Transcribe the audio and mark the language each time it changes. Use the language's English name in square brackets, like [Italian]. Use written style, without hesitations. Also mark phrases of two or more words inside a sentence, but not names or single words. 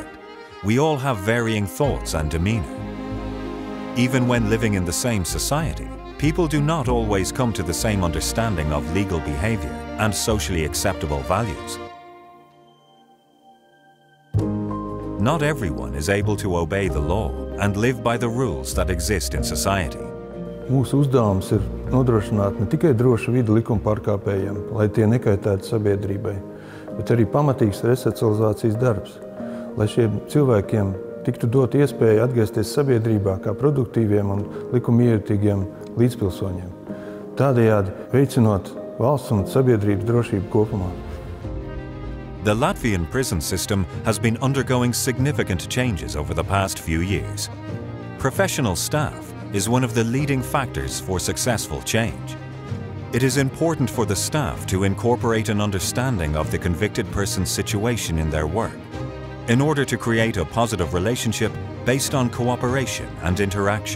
[English] We all have varying thoughts and demeanor. Even when living in the same society, people do not always come to the same understanding of legal behavior and socially acceptable values. Not everyone is able to obey the law and live by the rules that exist in society. [Latvian] Mūsu uzdevums ir nodrošināt ne tikai drošu vidi likuma pārkāpējiem, lai tie nekaitētu sabiedrībai, bet arī pamatīgs re-socializācijas darbs, lai šiem cilvēkiem tiktu dot iespēja atgriezties sabiedrībā kā produktīviem un likumiejutīgiem līdzpilsoņiem, tādējādi veicinot valsts un sabiedrības drošību kopumā. [English] The Latvian prison system has been undergoing significant changes over the past few years. Professional staff is one of the leading factors for successful change. It is important for the staff to incorporate an understanding of the convicted person's situation in their work, in order to create a positive relationship based on cooperation and interaction.